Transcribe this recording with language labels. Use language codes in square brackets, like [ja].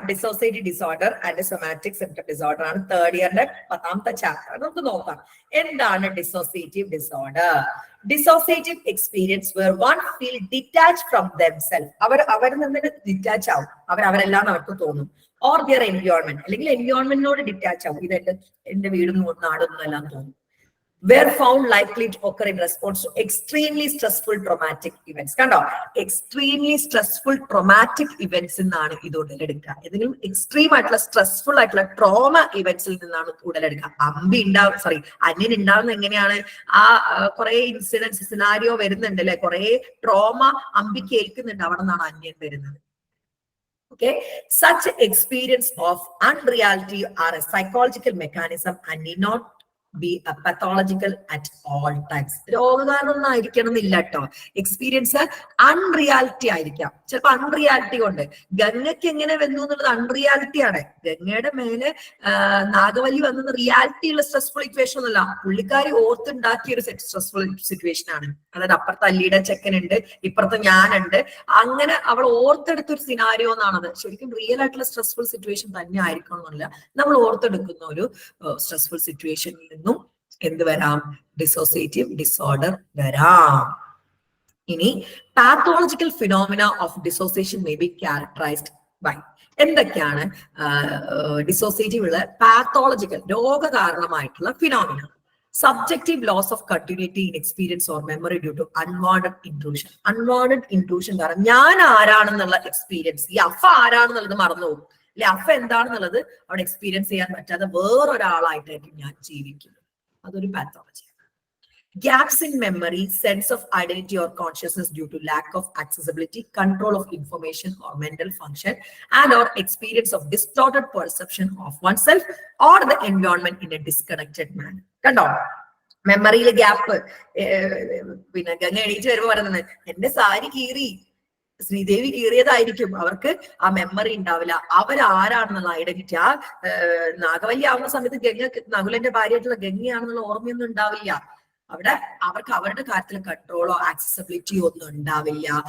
[ml] Dissociative disorder and somatic symptom disorder ആണ് third ഇയറിന്റെ 10ാമത്തെ chapter. നമുക്ക് നോക്കാം എന്താണ് dissociative disorder. [en] Dissociative experience where one feel detach from themself. [ml] അവരിൽ നിന്ന് ഡിറ്റാച്ച് ആവും, അവരെല്ലാം അവർക്ക് തോന്നും. [en] or their environment, [ml] അല്ലെങ്കിൽ എൻവയോൺമെന്റിനോട് ഡിറ്റാച്ച് ആവും. ഇത് എന്റെ വീടും നാടൊന്നും എല്ലാം തോന്നും. [en] were found likely to occur in response to extremely stressful traumatic events. [ml] കണ്ടോ, എക്സ്ട്രീംലി സ്ട്രെസ്ഫുൾ ട്രോമാറ്റിക് ഇവന്റ്സ് നിന്നാണ് ഇത് ഉടലെടുക്കുക. ഏതെങ്കിലും എക്സ്ട്രീം ആയിട്ടുള്ള സ്ട്രെസ്ഫുൾ ആയിട്ടുള്ള ട്രോമ ഇവന്റ്സിൽ നിന്നാണ് ഉടലെടുക്കുക. അന്യൻ ഉണ്ടാവുന്നത് എങ്ങനെയാണ്? ആ കുറെ ഇൻസിഡൻസ് സിനാരിയോ വരുന്നുണ്ട് അല്ലെ, കുറെ ട്രോമ അമ്പിക്ക് ഏൽക്കുന്നുണ്ട്, അവിടെ നിന്നാണ് അന്യൻ വരുന്നത്. [en] Okay, such experience of unreality are a psychological mechanism and need not be a pathological at all times. [ml] രോഗകാരണമൊന്നും ആയിരിക്കണം എന്നില്ല കേട്ടോ. എക്സ്പീരിയൻസ് അൺറിയാലിറ്റി ആയിരിക്കാം. ചിലപ്പോ അൺറിയാലിറ്റി കൊണ്ട് ഗംഗയ്ക്ക് എങ്ങനെ വന്നു എന്നുള്ളത് അൺറിയാലിറ്റി ആണ്. ഗംഗയുടെ മേലെ നാഗവല്ലി വന്നത് റിയാലിറ്റി ഉള്ള സ്ട്രെസ്ഫുൾ സിറ്റുവേഷൻ ഒന്നുമല്ല, പുള്ളിക്കാരി ഓർത്തുണ്ടാക്കിയ ഒരു സ്ട്രെസ്ഫുൾ സിറ്റുവേഷൻ ആണ്. അതായത് അപ്പുറത്ത് അല്ലിയുടെ ചെക്കനുണ്ട്, ഇപ്പുറത്ത് ഞാനുണ്ട്, അങ്ങനെ അവൾ ഓർത്തെടുത്തൊരു സിനാരിയോ എന്നാണത്. ശരിക്കും റിയൽ ആയിട്ടുള്ള സ്ട്രെസ്ഫുൾ സിറ്റുവേഷൻ തന്നെ ആയിരിക്കണം എന്നില്ല, നമ്മൾ ഓർത്തെടുക്കുന്ന ഒരു സ്ട്രെസ്ഫുൾ സിറ്റുവേഷനിൽ നിന്നും എന്ത് വരാം? ഡിസോസിയേറ്റീവ് ഡിസോർഡർ വരാം. ഇനി [en] Pathological phenomena of dissociation may be characterized by. [ml] എന്തൊക്കെയാണ് ഡിസോസിയേറ്റീവ് ഉള്ള pathological രോഗകാരണമായിട്ടുള്ള phenomena? [en] Subjective loss of continuity in experience or memory due to unwanted intrusion. [ml] Unwanted intrusion കാരണം ഞാൻ ആരാണെന്നുള്ള എക്സ്പീരിയൻസ്, ഈ അഫ ആരാണെന്നുള്ളത് മറന്നുപോകും അല്ലെ, അഫ എന്താണെന്നുള്ളത് അവിടെ എക്സ്പീരിയൻസ് ചെയ്യാൻ പറ്റാതെ വേറൊരാളായിട്ടായിരിക്കും ഞാൻ ജീവിക്കുന്നത്. അതൊരു pathology. [en] Gaps in memory, sense of identity or consciousness due to lack of accessibility, control of information or mental function, and or experience of distorted perception of oneself or the environment in a disconnected manner. [ml] കണ്ടോ, മെമ്മറിയിലെ gap. പിന്നെ ഗംഗ എണീറ്റ് വരുമ്പോ പറയുന്നത് എന്റെ സാരി കീറി, ശ്രീദേവി കീറിയതായിരിക്കും, അവർക്ക് ആ memory ഉണ്ടാവില്ല, അവരാരാണെന്നുള്ള ഐഡന്റിറ്റി. ആ നാഗവല്ലി ആവുന്ന സമയത്ത് നകുലന്റെ ഭാര്യയായിട്ടുള്ള ഗംഗയാണെന്നുള്ള ഓർമ്മയൊന്നും ഉണ്ടാവില്ല. അവിടെ അവർക്ക് അവരുടെ കാര്യത്തിൽ കൺട്രോളോ ആക്സസിബിലിറ്റിയോ ഒന്നും ഉണ്ടാവില്ല.